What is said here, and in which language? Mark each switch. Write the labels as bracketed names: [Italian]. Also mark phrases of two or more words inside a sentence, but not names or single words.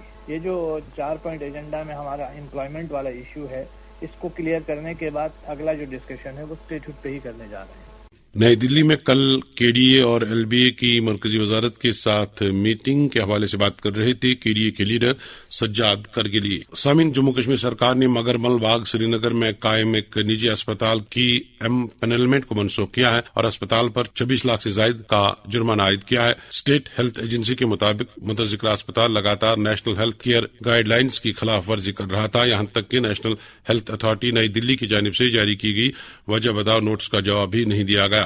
[Urdu] یہ جو 4 [English] point agenda [Urdu] میں ہمارا امپلائمنٹ والا ایشو ہے اس کو کلیئر کرنے کے بعد اگلا جو ڈسکشن ہے وہ اسٹیٹ ہوڈ پہ ہی کرنے جا رہے ہیں. نئی دلی میں کل کے ڈی اے اور ایل بی اے کی مرکزی وزارت کے ساتھ میٹنگ کے حوالے سے بات کر رہے تھے کے ڈی اے کے لیڈر سجاد کرگلی. سامعین, جموں کشمیر سرکار نے مگرمل باغ سری نگر میں قائم ایک نجی اسپتال کی امپینلمنٹ کو منسوخ کیا ہے اور اسپتال پر 26 لاکھ سے زائد کا جرمانہ عائد کیا ہے. اسٹیٹ ہیلتھ ایجنسی کے مطابق متذکرہ اسپتال لگاتار [English] national health care guidelines [Urdu] کی خلاف ورزی کر رہا تھا, یہاں تک کہ نیشنل ہیلتھ اتھارٹی نئی دلی کی جانب سے جاری کی گئی وجہ بتاؤ نوٹس کا جواب بھی نہیں دیا گیا.